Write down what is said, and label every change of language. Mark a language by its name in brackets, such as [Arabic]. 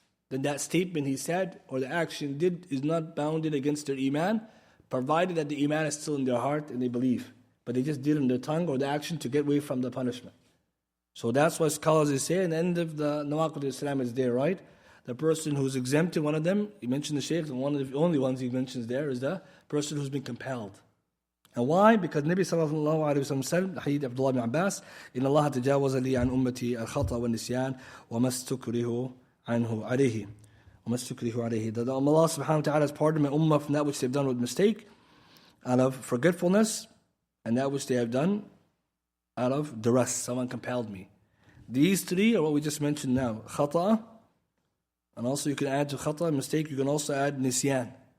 [English] then that statement he said or the action did is not bounded against their Iman, provided that the Iman is still in their heart and they believe. But they just did it in their tongue or the action to get away from the punishment. So that's what scholars say, and the end of the Nawaqid al-Islam is there, right? The person who's exempted, one of them, he mentioned the Shaykh, and one of the only ones he mentions there is the person who's been compelled. And why? Because Nabi sallallahu alayhi wa sallam said, Hadith Abdullah ibn Abbas, [Arabic] إِنَّ اللَّهَ تَجَاوَزَ لِي عَنْ أُمَّتِي الْخَطَأَ وَالنِّسْيَانَ وَمَا اسْتُكْرِهُ عَنْهُ عَلَيْهِ وَمَا اسْتُكْرِهُ عَلَيْهِ. [English] That Allah subhanahu wa ta'ala has pardoned my ummah from that which they've done with mistake, out of forgetfulness, and that which they have done out of duress. Someone compelled me. These three are what we just mentioned now. Khata, and also you can add to khata, mistake, you can also add nisyan.